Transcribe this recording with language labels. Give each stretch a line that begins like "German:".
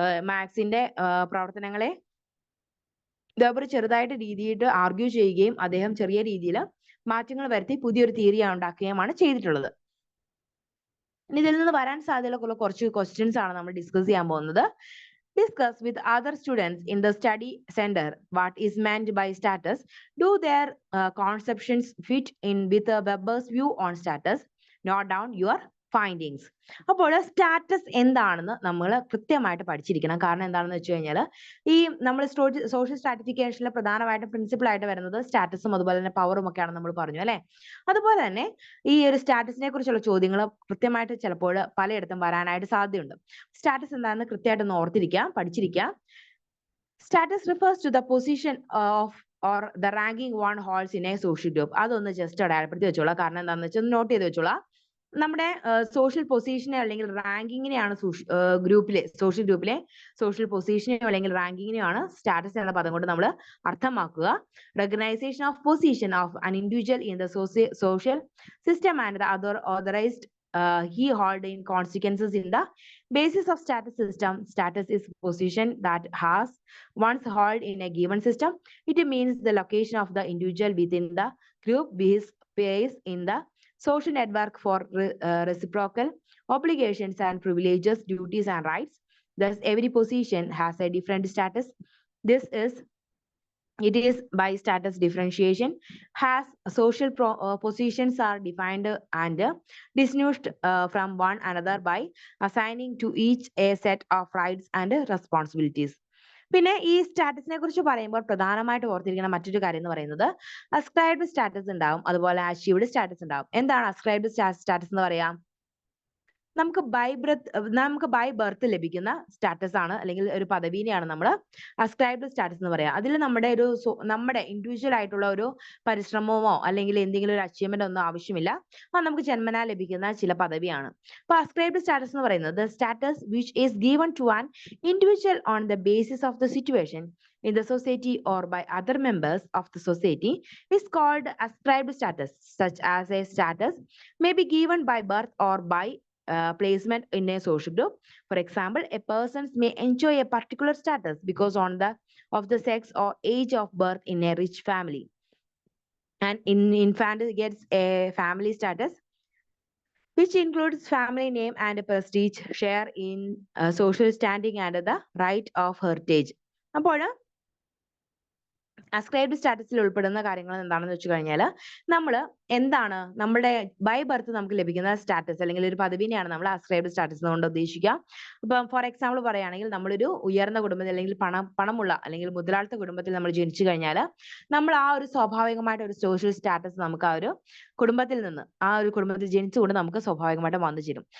Malayalam: മാർക്സിന്റെ പ്രവർത്തനങ്ങളെ വെബർ ചെറുതായിട്ട് രീതിയിൽ ആർഗ്യൂ ചെയ്യുകയും അദ്ദേഹം ചെറിയ രീതിയിൽ മാറ്റങ്ങൾ വരുത്തി പുതിയൊരു തിയറി ഉണ്ടാക്കുകയുമാണ് ചെയ്തിട്ടുള്ളത്. ഇനി ഇതിൽ നിന്ന് വരാൻ സാധ്യതയുള്ള കുറച്ച് ക്വസ്റ്റ്യൻസ് ആണ് നമ്മൾ ഡിസ്കസ് ചെയ്യാൻ പോകുന്നത്.
English: Discuss with other students in the study center what is meant by status. Do their conceptions fit in with Weber's view on status? Note down your findings.
Malayalam: അപ്പോൾ സ്റ്റാറ്റസ് എന്താണെന്ന് നമ്മൾ കൃത്യമായിട്ട് പഠിച്ചിരിക്കണം. കാരണം എന്താണെന്ന് വെച്ച് കഴിഞ്ഞാൽ ഈ നമ്മൾ സോഷ്യൽ സ്ട്രാറ്റിഫിക്കേഷനിൽ പ്രധാനമായിട്ടും പ്രിൻസിപ്പിൾ ആയിട്ട് വരുന്നത് സ്റ്റാറ്റസും അതുപോലെ തന്നെ പവറും ഒക്കെയാണ് നമ്മൾ പറഞ്ഞു അല്ലെ. അതുപോലെ തന്നെ ഈ ഒരു സ്റ്റാറ്റസിനെ കുറിച്ചുള്ള ചോദ്യങ്ങൾ കൃത്യമായിട്ട് ചിലപ്പോൾ പലയിടത്തും വരാനായിട്ട് സാധ്യതയുണ്ട്. സ്റ്റാറ്റസ് എന്താണെന്ന് കൃത്യമായിട്ട് ഓർത്തിരിക്കാം, പഠിച്ചിരിക്കാം.
English: Status refers to the position of or the ranking one holds in a social group.
Malayalam: അതൊന്ന് ജസ്റ്റ് അടയാളപ്പെടുത്തി വെച്ചോളാം. കാരണം എന്താണെന്ന് വെച്ചാൽ നോട്ട് ചെയ്ത് വെച്ചോളാം. നമ്മുടെ സോഷ്യൽ പൊസിഷനെ അല്ലെങ്കിൽ റാങ്കിങ്ങിനെയാണ് ഗ്രൂപ്പിലെ സോഷ്യൽ ഗ്രൂപ്പിലെ സോഷ്യൽ പൊസിഷനെയോ അല്ലെങ്കിൽ റാങ്കിങ്ങിനെയോ ആണ് സ്റ്റാറ്റസ് എന്ന പദം കൊണ്ട് നമ്മൾ അർത്ഥമാക്കുക.
English: Recognition of position of an individual in the social system and the other authorized he hold in consequences in the basis of status system. Status is position that has once held in a given system. It means the location of the individual within the group is placed in the social network for reciprocal obligations and privileges, duties and rights. Thus, every position has a different status. It is by status differentiation has social positions are defined and distinguished from one another by assigning to each a set of rights and responsibilities.
Malayalam: പിന്നെ ഈ സ്റ്റാറ്റസിനെ കുറിച്ച് പറയുമ്പോൾ പ്രധാനമായിട്ട് ഓർത്തിരിക്കുന്ന മറ്റൊരു കാര്യം എന്ന് പറയുന്നത് ascribed status ഉണ്ടാവും, അതുപോലെ അച്ചീവ്ഡ് സ്റ്റാറ്റസ് ഉണ്ടാവും. എന്താണ് അസ്ക്രൈബ്ഡ് സ്റ്റാറ്റസ് എന്ന് പറയാം? നമുക്ക് ബൈ ബർത്ത് ലഭിക്കുന്ന സ്റ്റാറ്റസ് ആണ് അല്ലെങ്കിൽ ഒരു പദവിനെയാണ് നമ്മൾ അസ്ക്രൈബ്ഡ് സ്റ്റാറ്റസ് എന്ന് പറയാം. അതിൽ നമ്മുടെ ഇൻഡിവിജ്വൽ ആയിട്ടുള്ള ഒരു പരിശ്രമമോ അല്ലെങ്കിൽ എന്തെങ്കിലും ഒരു അച്ചീവ്മെന്റ് ഒന്നും ആവശ്യമില്ല. അത് നമുക്ക് ജന്മനാ ലഭിക്കുന്ന ചില പദവിയാണ്. അപ്പൊ അസ്ക്രൈബ്ഡ് സ്റ്റാറ്റസ് എന്ന് പറയുന്നത്
English: Status which is given to an individual on the basis of the situation in the society or by other members of the society is called ascribed status. Such as a status may be given by birth or by placement in a social group. For example, a person may enjoy a particular status because of the sex or age of birth in a rich family. An infant gets a family status which includes family name and prestige, share in social standing and the right of heritage.
Malayalam: അപ്പോൾ ascribed സ്റ്റാറ്റസിൽ ഉൾപ്പെടുന്ന കാര്യങ്ങൾ എന്താണെന്ന് വെച്ച് കഴിഞ്ഞാൽ എന്താണ് നമ്മുടെ by birth നമുക്ക് ലഭിക്കുന്ന സ്റ്റാറ്റസ് അല്ലെങ്കിൽ ഒരു പദവിനെയാണ് നമ്മൾ അസ്ക്രൈബ്ഡ് സ്റ്റാറ്റസ് കൊണ്ട് ഉദ്ദേശിക്കുക. ഇപ്പം ഫോർ എക്സാമ്പിൾ പറയുകയാണെങ്കിൽ നമ്മളൊരു ഉയർന്ന കുടുംബത്തിൽ അല്ലെങ്കിൽ പണമുള്ള അല്ലെങ്കിൽ മുതലാളിത്ത കുടുംബത്തിൽ നമ്മൾ ജനിച്ചു കഴിഞ്ഞാൽ നമ്മൾ ആ ഒരു സ്വാഭാവികമായിട്ട് ഒരു സോഷ്യൽ സ്റ്റാറ്റസ് നമുക്ക് ആ ഒരു കുടുംബത്തിൽ ജനിച്ചുകൊണ്ട് നമുക്ക് സ്വാഭാവികമായിട്ട് വന്നു ചേരും.